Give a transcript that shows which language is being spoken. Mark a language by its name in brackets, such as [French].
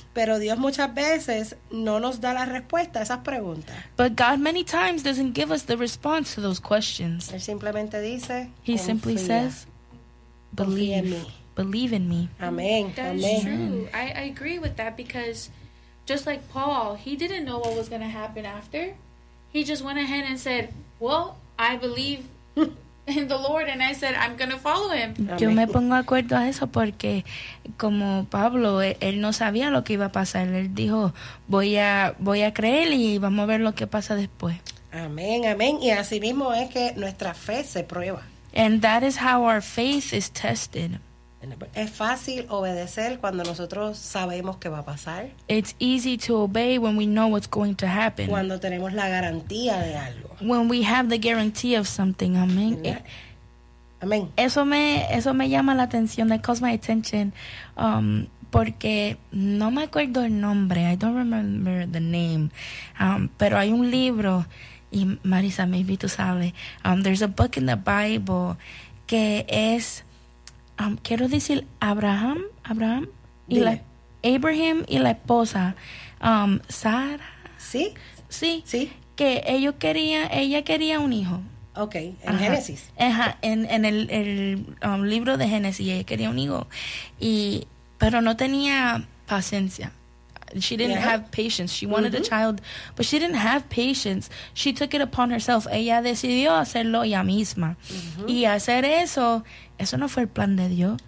[Spanish] Pero Dios muchas veces no nos da la respuesta a esas preguntas. [English] But God many times doesn't give us the response to those questions. [Spanish] Él simplemente dice, [English] He simply says, believe in me. Believe in me. Amen. That's true. I agree with that because just like Paul, he didn't know what was going to happen after. He just went ahead and said, well, I believe in the Lord and I said, I'm going to follow him. Amen. [Spanish] Yo me pongo acuerdo a eso porque como Pablo, él no sabía lo que iba a pasar. Él dijo, voy a creer y vamos a ver lo que pasa después. Amén, amén. Y así mismo es que nuestra fe se prueba. [English] And that is how our faith is tested. [Spanish] Es fácil obedecer cuando nosotros sabemos qué va a pasar. [English] It's easy to obey when we know what's going to happen. [Spanish] Cuando tenemos la garantía de algo. [English] When we have the guarantee of something, amen. Amen. [Spanish] Eso me llama la atención, [English] that calls my attention, [Spanish] porque no me acuerdo el nombre, [English] I don't remember the name, [Spanish] pero hay un libro, y Marisa, maybe tú sabes, [English] there's a book in the Bible [Spanish] que es... quiero decir Abraham y la, Abraham y la esposa Sara. Sí. Que ella quería un hijo. Okay, en Génesis. Ajá, en el libro de Génesis ella quería un hijo y pero no tenía paciencia. [English] She didn't have patience. She wanted a child, but she didn't have patience. She took it upon herself. [Spanish] Ella decidió hacerlo ella misma. Y hacer eso no fue el plan de Dios.